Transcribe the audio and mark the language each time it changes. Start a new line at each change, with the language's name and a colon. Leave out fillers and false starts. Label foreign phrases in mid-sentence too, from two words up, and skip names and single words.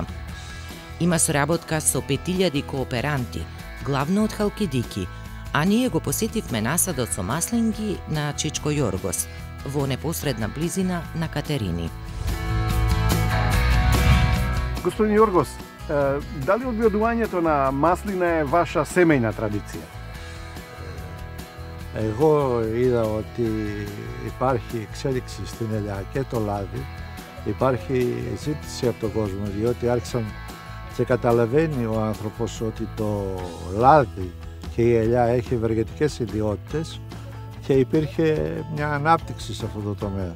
Macedonian: Има соработка со 5000 кооперанти, главно од Халкидики, а ние го посетивме насадот со маслинки на Чичко Јоргос, во непосредна близина на Катерини. Господин Јоргос, дали одгледувањето на маслина е ваша семејна традиција?
Greek: Εγώ είδα ότι υπάρχει εξέλιξη στην ελιά και το λάδι, υπάρχει ζήτηση από τον κόσμο, διότι άρχισαν και καταλαβαίνει ο άνθρωπος ότι το λάδι και η ελιά έχει ευεργετικές ιδιότητες και υπήρχε μια ανάπτυξη σε αυτό το τομέα.